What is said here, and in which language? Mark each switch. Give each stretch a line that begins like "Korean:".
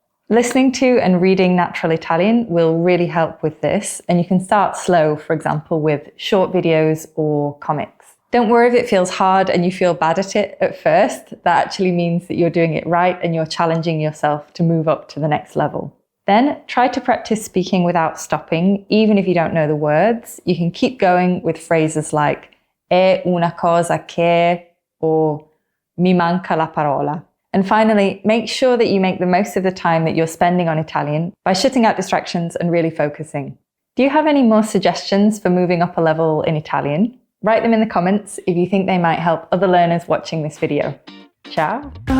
English: Listening to and reading natural Italian will really help with this, and you can start slow, for example, with short videos or comics. Don't worry if it feels hard and you feel bad at it at first. That actually means that you're doing it right and you're challenging yourself to move up to the next level. Then try to practice speaking without stopping, even if you don't know the words. You can keep going with phrases like
Italian: è una cosa che
English: or
Italian: mi manca la parola.
English: And finally, make sure that you make the most of the time that you're spending on Italian by shutting out distractions and really focusing. Do you have any more suggestions for moving up a level in Italian? Write them in the comments if you think they might help other learners watching this video.
Italian: Ciao!